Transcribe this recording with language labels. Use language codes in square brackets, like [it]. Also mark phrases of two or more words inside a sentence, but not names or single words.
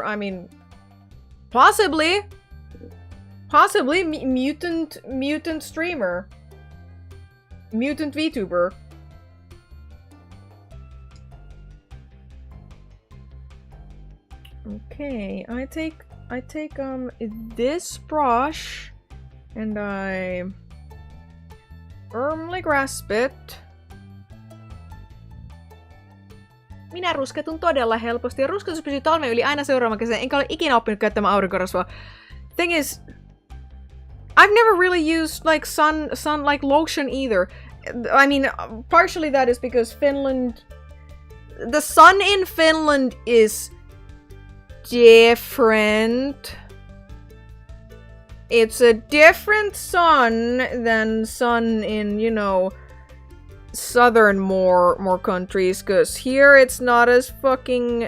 [en] I mean, possibly mutant streamer, mutant VTuber. Okay, I take this brush and I firmly grasp it. [fi] Minä rusketun todella helposti ja rusketus pysyy talven yli aina seuraavan kesän, enkä ole ikinä oppinut käyttämään aurinkorasvaa. [en] Thing is, I've never really used like sun like lotion either. I mean, partially that is because the sun in Finland is different. It's a different sun than sun in, you know, southern more countries, because here it's not as fucking...